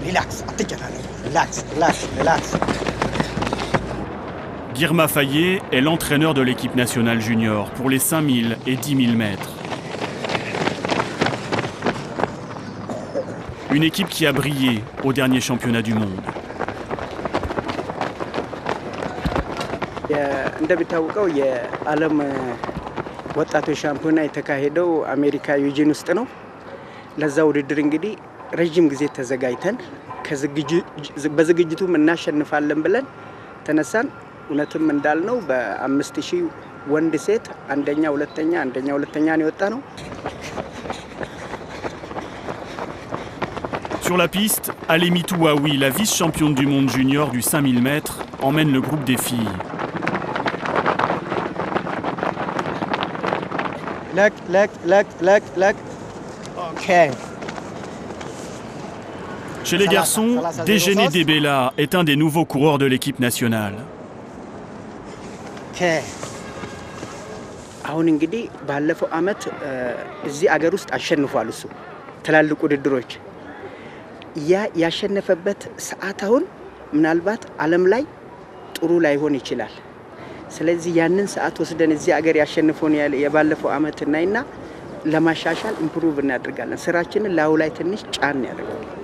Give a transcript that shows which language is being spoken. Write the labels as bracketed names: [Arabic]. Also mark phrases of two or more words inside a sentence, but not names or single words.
[French] Relax. Guirma Fayet est l'entraîneur de l'équipe nationale junior pour les 5000 et 10 000 mètres. Une équipe qui a brillé au dernier championnat du monde. [Amharic] እንደሚታወቀው የዓለም ወጣቶች ሻምፒዮና የተካሄደው አሜሪካ ዩጂን ውስጥ ነው። ለዛ ውድድር እንግዲህ ረጅም ጊዜ ተዘጋጅተን በዝግጅቱም እናሸንፋለን ብለን ተነሳን። እውነትም እንዳልነው በ5000 ወንድ ሴት አንደኛ ሁለተኛ ነው የወጣ ነው። [French] Sur la piste, Alemitou Aoui, la vice-championne du monde junior du 5000 mètres, emmène le groupe des filles. OK. Chez les garçons, Déjeuner Debella est un des nouveaux coureurs de l'équipe nationale. OK. [Amharic] አሁን እንግዲህ ባለፈው አመት እዚህ አገር ውስጥ አሸንፏል እሱ ትላልቅ ውድድሮች ያሸነፈበት ሰዓት አሁን ምናልባት ዓለም ላይ ጥሩ ላይሆን ይችላል። ስለዚህ ያንን ሰዓት ወስደን እዚህ አገር ያሸንፈውን የባለፈው አመት እናይና ለማሻሻል ኢምፕሩቭ እናደርጋለን። ስራችንን ላው ላይ ትንሽ ጫን ያደርጋል።